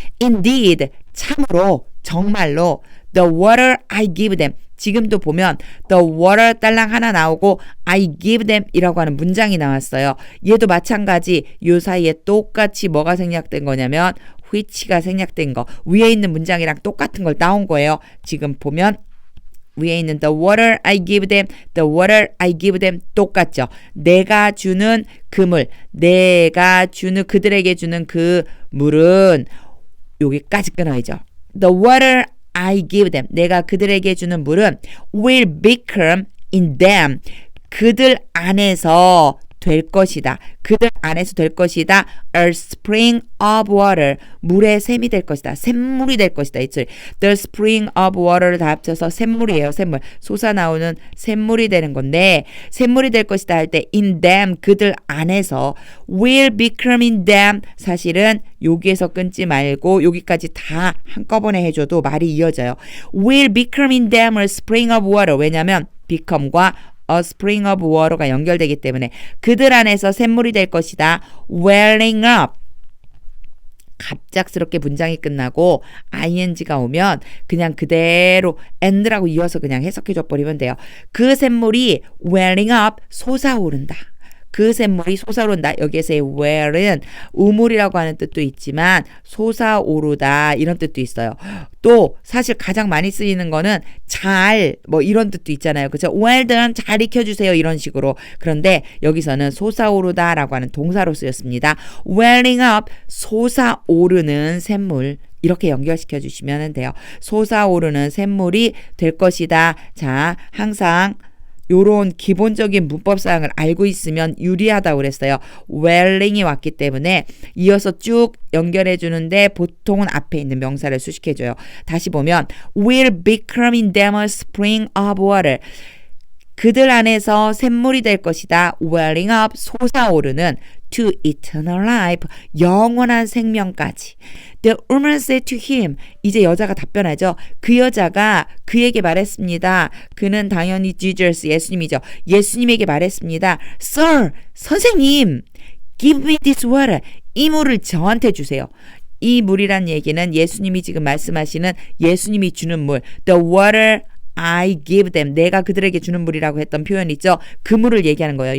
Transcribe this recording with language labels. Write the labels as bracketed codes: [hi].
[ko] Indeed 참으로 정말로 [en] the water I give them [ko] 지금도 보면 the water 딸랑 하나 나오고 I give them 이라고 하는 문장이 나왔어요. 얘도 마찬가지 요 사이에 똑같이 뭐가 생략된 거냐면 which가 생략된 거 위에 있는 문장이랑 똑같은 걸 나온 거예요. 지금 보면 위에 있는 the water I give them, the water I give them 똑같죠. 내가 주는 그물, 내가 주는 그들에게 주는 그 물은 여기까지 끊어야죠. [en] The water I give them, [ko] 내가 그들에게 주는 물은 [en] will become in them, [ko] 그들 안에서 될 것이다. 그들 안에서 될 것이다. [en] A spring of water. [ko] 물의 샘이 될 것이다. 샘물이 될 것이다. The spring of water를 다 합쳐서 샘물이에요. 샘물. 솟아나오는 샘물이 되는 건데 샘물이 될 것이다 할 때 in them 그들 안에서 [en] will become in them [ko] 사실은 여기에서 끊지 말고 여기까지 다 한꺼번에 해줘도 말이 이어져요. [en] will become in them a spring of water. [ko] 왜냐하면 become과 A spring of water가 연결되기 때문에 그들 안에서 샘물이 될 것이다. [en] welling up. [ko] 갑작스럽게 문장이 끝나고 ing가 오면 그냥 그대로 and라고 이어서 그냥 해석해줘 버리면 돼요. 그 샘물이 [en] welling up [ko] 솟아오른다. 그 샘물이 솟아오른다. 여기에서의 well은 우물이라고 하는 뜻도 있지만 솟아오르다 이런 뜻도 있어요. 또 사실 가장 많이 쓰이는 거는 잘 뭐 이런 뜻도 있잖아요. 그렇죠? well done 잘 익혀주세요 이런 식으로. 그런데 여기서는 솟아오르다라고 하는 동사로 쓰였습니다. welling up 솟아오르는 샘물 이렇게 연결시켜 주시면 돼요. 솟아오르는 샘물이 될 것이다. 자, 항상 요런 기본적인 문법 사항을 알고 있으면 유리하다고 그랬어요. welling이 왔기 때문에 이어서 쭉 연결해 주는데 보통은 앞에 있는 명사를 수식해 줘요. [en] 다시 보면 will become in them a spring of water. [ko] 그들 안에서 샘물이 될 것이다. [en] welling up [ko] 솟아오르는 [en] to eternal life [ko] 영원한 생명까지. [en] The woman said to him [ko] 이제 여자가 답변하죠. 그 여자가 그에게 말했습니다. 그는 당연히 Jesus 예수님이죠. 예수님에게 말했습니다. Sir 선생님 [en] give me this water [ko] 이 물을 저한테 주세요. 이 물이란 얘기는 예수님이 지금 말씀하시는 예수님이 주는 물 [en] the water I give them [ko] 내가 그들에게 주는 물이라고 했던 표현 있죠. 그 물을 얘기하는 거예요.